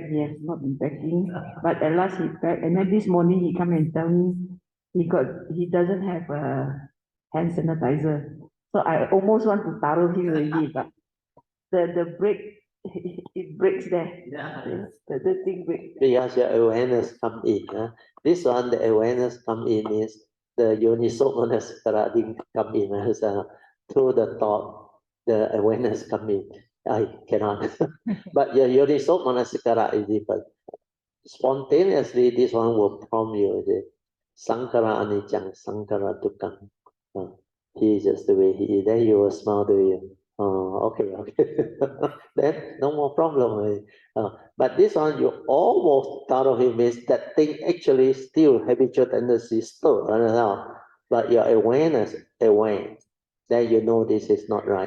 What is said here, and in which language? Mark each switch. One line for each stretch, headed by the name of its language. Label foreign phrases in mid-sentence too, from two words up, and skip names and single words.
English: He has not been packing, but at last he packed. And then this morning he come and tell me he doesn't have a hand sanitizer. So I almost want to taro him already, but the break it breaks there. Yes, the thing breaks. Because your awareness come in. This one, the awareness come in is the
Pali: yoniso manasikara
English: didn't come in. Through the thought, the awareness come in. I cannot. But your
Pali: yoniso manasikara
English: is different. Spontaneously, this one will prompt you.
Pali: Sankara anicang, sankara dukkang.
English: He is just the way he is. Then you will smile to him. Oh, okay. Then no more problem. But this one, you almost thought of him means that thing actually still habitual tendency still running out. But your awareness, aware, then you know this is not right.